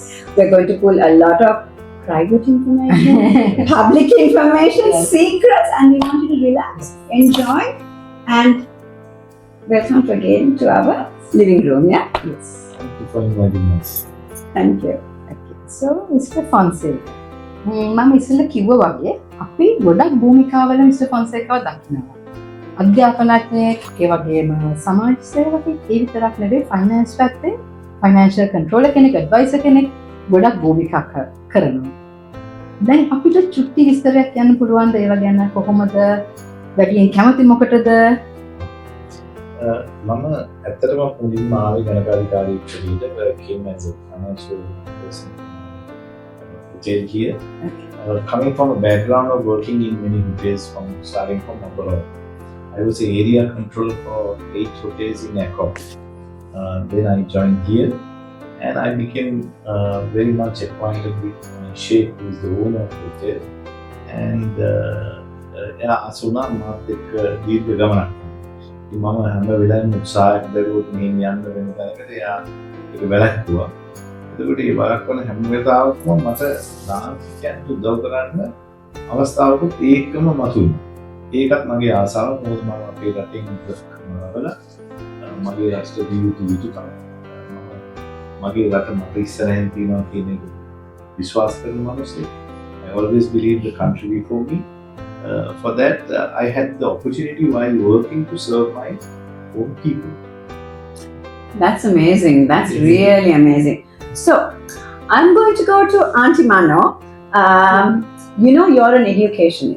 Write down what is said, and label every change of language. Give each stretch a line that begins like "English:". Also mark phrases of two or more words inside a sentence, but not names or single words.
English: We're going to pull a lot of private information, public information, Yes. secrets, and we want you to relax, enjoy, and welcome again to our living room. Yeah, Yes. Thank you for inviting us. thank you. Okay. So Mr. Fonseka,
Sinhala: මම ඉස්සෙල්ලා කිව්වා වගේ අපි ගොඩක් භූමිකාවල Mr. Fonsekaව දකිනවා. අධ්‍යාපනඥයෙක්, ඒ වගේම සමාජ සේවකයෙක්, ඒ විතරක් නෙවෙයි ෆයිනෑන්ස් පැත්තේ
English: financial controller
Sinhala: කෙනෙක්, ඇඩ්වයිසර් කෙනෙක් ගොඩක් භූමිකා කරනවා. දැන් අපිට චුට්ටි විස්තරයක් කියන්න පුළුවන්ද ඒව ගැන? කොහොමද වැඩියෙන් කැමති මොකටද? මම ඇත්තටම මුලින්ම ආවේ ගණකාධිකාරියෙක් විදිහට
English: came as a financial person here. Coming from a background of working in many hotels starting from abroad. I was an area controller for 8 hotels in Accra. Then I joined here and I became very much acquainted with my sheikh, who is the owner of the hotel. And Asuna Matik did the government.
Sinhala: මම හැම වෙලාවෙම උත්සාහයක් දරුවොත් මෙහෙම යන්න වෙන තැනකට එයා ඒක වැළැක්වුවා. එතකොට ඒ වළක්වන හැම වෙලාවකම මට ලාංකිකයන්ට උදව් කරන්න අවස්ථාවකුත් ඒකම මතුවුණා. ඒකත් මගේ ආසාව. මොකද මම අපේ රටින් වල මගේ රාෂ්ට්‍රීය යුතුයකම් මගේ රට මට ඉස්සරහින් තියෙනවා කියන එක විශ්වාස කරන මිනිස්සෙක්.
English: I always believe the country before me. For that, I had the opportunity while working to serve my own people. That's amazing. That's really amazing. So, I'm going to go to Auntie Mano. You know, you're an educationist.